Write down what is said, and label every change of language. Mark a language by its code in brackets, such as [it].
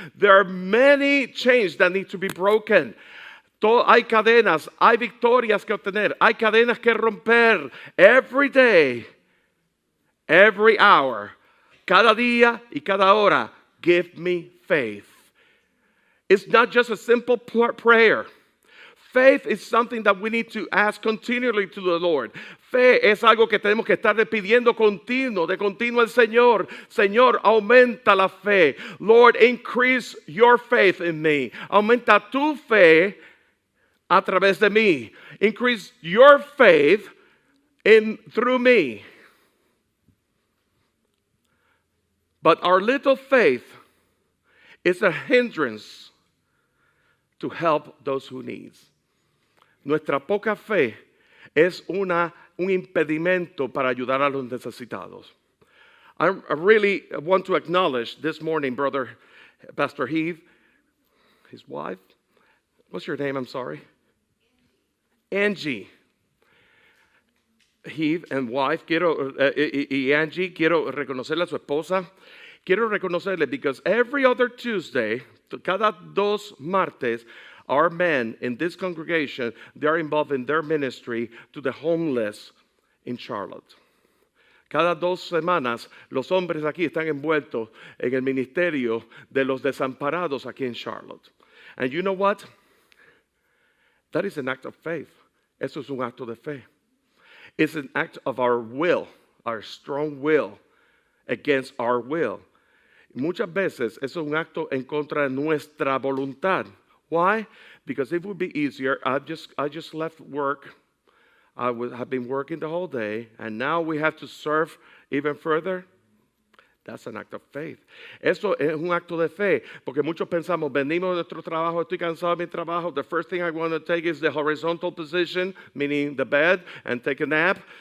[en] There are many chains that need to be broken. [es] Hay cadenas, hay victorias que obtener, hay cadenas que romper. [en] Every day, every hour, [es] cada día y cada hora, [en] give me faith. It's not just a simple prayer. Faith is something that we need to ask continually to the Lord. [es] Fe es algo que tenemos que estar pidiendo de continuo al Señor. Señor, aumenta la fe. [en] Lord, increase your faith in me. [es] Aumenta tu fe a través de mí. [en] Increase your faith through me. But our little faith is a hindrance to help those who need. [es] Nuestra poca fe es un impedimento para ayudar a los necesitados. [en] I really want to acknowledge this morning, brother, Pastor Heath, his wife. What's your name? I'm sorry. Angie. Heath and wife, [es] y Angie, quiero reconocerle a su esposa. Quiero reconocerle [en] because every other Tuesday, [es] cada dos martes, [en] our men in this congregation, they're involved in their ministry to the homeless in Charlotte. [es] Cada dos semanas, los hombres aquí están envueltos en el ministerio de los desamparados aquí en Charlotte. [en] And you know what? That is an act of faith. [es] Eso es un acto de fe. [en] It's an act of our will, our strong will against our will. [es] Muchas veces eso es un acto en contra de nuestra voluntad. [en] Why? Because it would be easier. I just left work. Have been working the whole day, and now we have to serve even further. That's an act of faith. [es] Eso es un acto de fe, porque muchos pensamos, venimos de nuestro trabajo, estoy cansado de mi trabajo, [en] the first thing I want to take is the horizontal position, meaning the bed, and take a nap.